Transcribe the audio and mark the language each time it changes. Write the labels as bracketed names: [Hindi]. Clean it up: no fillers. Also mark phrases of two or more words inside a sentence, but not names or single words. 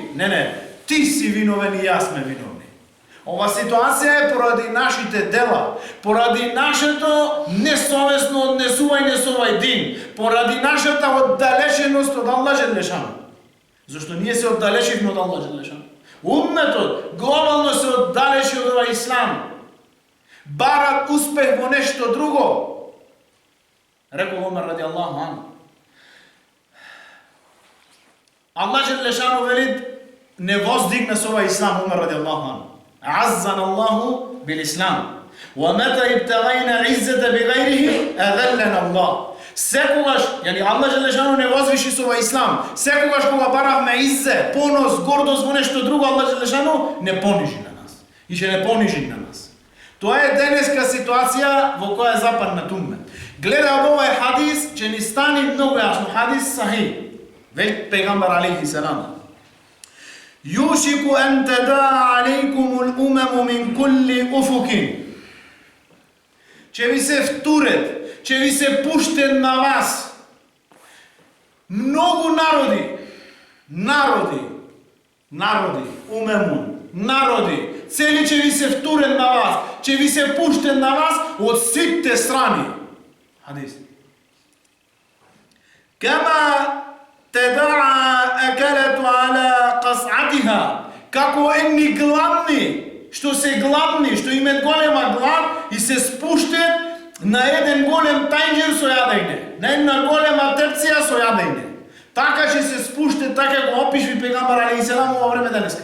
[Macedonian] Не, ти си виновен и јас сме виновни. Ова ситуација е поради нашите дела, поради нашето несовесно однесување со овај дин, поради нашата оддалеченост од Аллах Желешану. Зашто ние се оддалечивме од Аллах Желешану. Умметот глобално се оддалечи од овај ислам. Барат успех во нешто друго. Рекол Омар [Arabic] رضي الله عنه. [Macedonian] Аллах Желешану вели не воздигна со овај ислам, Омар [Arabic] رضي الله عنه. عزنا الله بالإسلام ومتى ابتغينا عزة بغيره أذلنا الله. [Macedonian] Секогаш, Аллах Желешану не возвиши со овај ислам. Секогаш кога баравме иззе, понос, гордост во нешто друго, Аллах Желешану не понижи на нас. И ќе не понижи на нас. Тоа е денеска ситуација во која е западнат уммет. Гледа од овај хадис, че ни стани многу јасно. Хадис сахих. Вели пегамбар [Arabic] عليه السلام. يوشك أن تداعى عليكم الأمم من كل أفق. [Macedonian] Че ви се втурет, че ви се пуштен на вас многу народи Народи, умемун, народи, цели ќе ви се втурен на вас, ќе ви се пуштен на вас од сите страни. [Arabic] Хадис. كما تداعى الأكلة على قصعتها. [Macedonian] Како едни гладни, што се гладни, што имат голема глад и се спуштат на еден голем тајнџер со јадење, на една голема трпција со јадење. Така ќе се спуштат, така го опишви пегамбар алейхиселам во време денеска.